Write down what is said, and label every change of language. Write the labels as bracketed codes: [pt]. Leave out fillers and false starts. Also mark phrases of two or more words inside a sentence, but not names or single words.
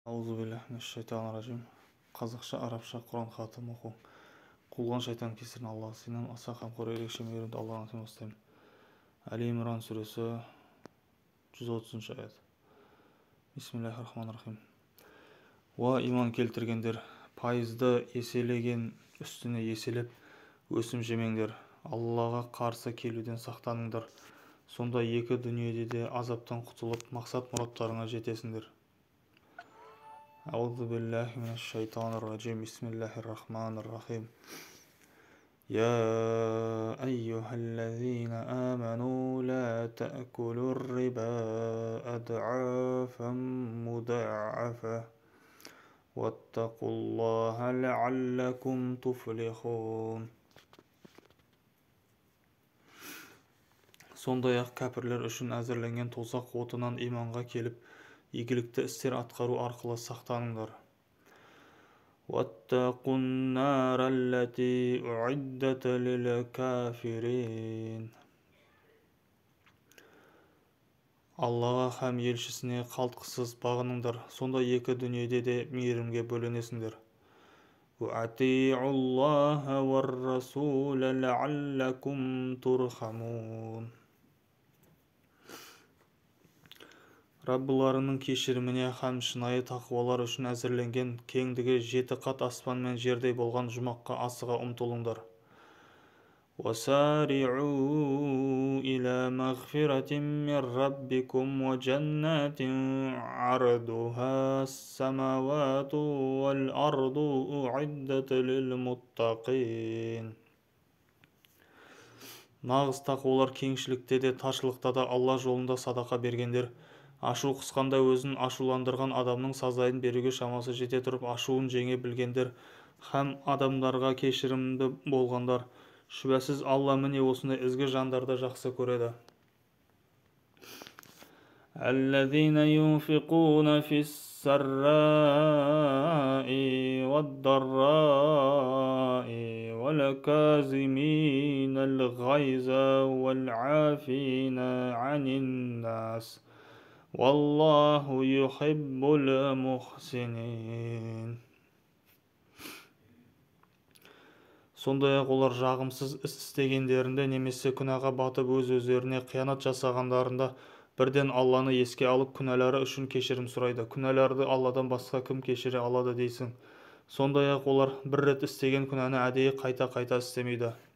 [ar] أعوذ بالله من الشيطان الرجيم. [kk] Қазақша, арабша Құран хатым оқу. Қуылған шайтан кесірін Аллаға сыйынамын. Аса қамқор ерекше мейірімді Алланың атымен бастаймын. Әл-Имран сүресі 130 аят. [ar] بسم الله الرحمن الرحيم. [kk] Уа иман келтіргендер, пайызды еселеген үстіне еселеп өсім жемеңдер. Аллаға қарсы келуден сақтаныңдар. Сонда екі дүниеде де азаптан құтылып, мақсат мұраттарыңа жетесіңдер. [ar] أعوذ بالله من الشيطان الرجيم بسم الله الرحمن الرحيم يا أيها الذين آمنوا لا تأكلوا الربا أضعافا مضاعفة واتقوا الله لعلكم تفلحون. [kk] Сондай-ақ кәпірлер үшін әзірленген тозақ отынан иманға келіп, игілікті істер атқару арқылы сақтаныңдар. [ar] وَاتَّقُوا النَّارَ الَّتِي أُعِدَّتْ لِلْكَافِرِينَ. [kk] Аллаға һәм елшісіне қалтқысыз бағыныңдар, сонда екі дүниеде де мейірімге бөленесіңдер. [ar] وَأَطِيعُوا اللَّهَ وَالرَّسُولَ لَعَلَّكُمْ تُرْحَمُونَ. [kk] Раббыларының кешіріміне һәм шынайы тақуалар үшін әзірленген кеңдігі 7 қат аспан мен жердей болған жұмаққа асыға ұмтылыңдар. [ar] وَسَارِعُوا إِلَى مَغْفِرَةٍ مِّن رَّبِّكُمْ وَجَنَّاتٍ عَرْضُهَا السَّمَاوَاتُ وَالْأَرْضُ أُعِدَّتْ لِلْمُتَّقِينَ. [kk] Нағыз тақуалар кеңшілікте де таршылықта да Алла жолында садақа бергендер, ашу қысқанда өзін ашуландырған адамның сазайын беруге шамасы жете тұрып ашуын жеңе білгендер һәм адамдарға кешірімді болғандар. Шүбәсіз Алла міне осындай ізгі жандарды жақсы көреді. [ar] الذين ينفقون في السراء والضراء والكاظمين الغيظ والعافين عن الناس والله يحب المحسنين. [kk] Сондай-ақ олар жағымсыз іс істегендерінде немесе күнәға батып өз-өздеріне қиянат жасағандарында бірден Алланы еске алып күнәлары үшін кешірім сұрайды. Күнәларды Алладан басқа кім кешіре алады дейсің? Сондай-ақ олар бір рет істеген күнәні әдейі қайта-қайта істемейді.